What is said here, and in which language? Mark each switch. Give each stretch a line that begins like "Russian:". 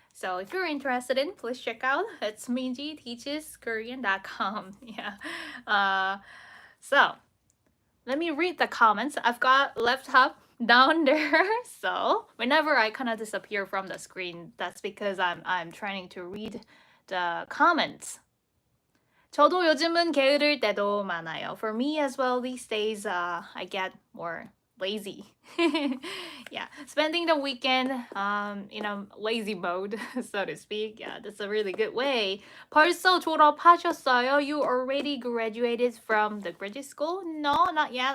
English: So if you're interested in, please check out. It's minjiteacheskorean.com. Yeah. So let me read the comments. I've got laptop down there. So whenever I kind of disappear from the screen, that's because I'm trying to read the comments.
Korean: 저도 요즘은 게으를 때도 많아요.
English: For me as well, these days I get more lazy. Yeah, spending the weekend in a lazy mode, so to speak. Yeah, that's a really good way.
Korean: 벌써 졸업하셨어요?
English: You already graduated from the graduate school? No, not yet.